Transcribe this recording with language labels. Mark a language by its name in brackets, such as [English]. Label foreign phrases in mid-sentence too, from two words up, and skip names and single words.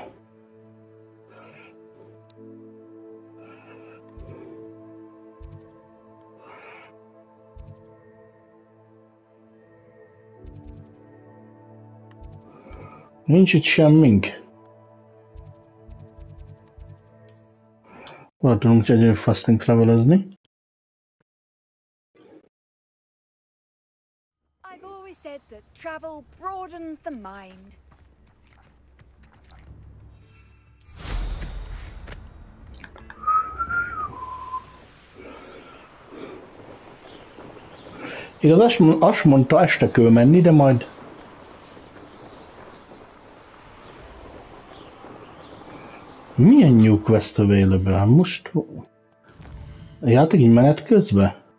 [Hungarian] Nincs itt semmink. Hol tudunk egyébként [English] fasting travelezni? I've always said that travel broadens the mind. [Hungarian] Igaz, azt mondta, este kell menni, de majd... Milyen [English] new quest available? [Hungarian] Most... A játék így menet közben?